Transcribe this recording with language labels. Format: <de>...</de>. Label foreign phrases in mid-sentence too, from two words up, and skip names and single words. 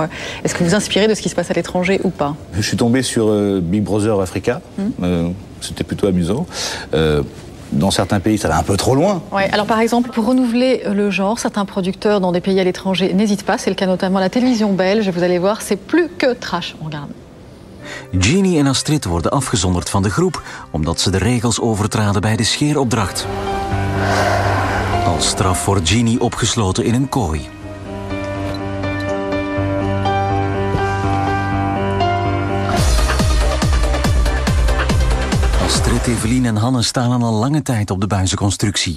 <fr>Est-ce que vous inspirez de ce qui se passe à l'étranger ou pas? Je suis tombé sur Big Brother Africa. C'était plutôt amusant. Dans certains pays, ça va un peu trop loin. Ouais, alors par exemple, pour renouveler le genre, certains producteurs dans des pays à l'étranger n'hésitent pas. C'est le cas notamment à la télévision belge. Vous allez voir, c'est plus que trash. On regarde.</fr> <nl>Jeannie en Astrid worden afgezonderd van de groep omdat ze de regels overtraden bij de scheeropdracht. Als straf wordt Jeannie opgesloten in een kooi. Astrid, Evelien en Hanne staan al lange tijd op de buizenconstructie.</nl>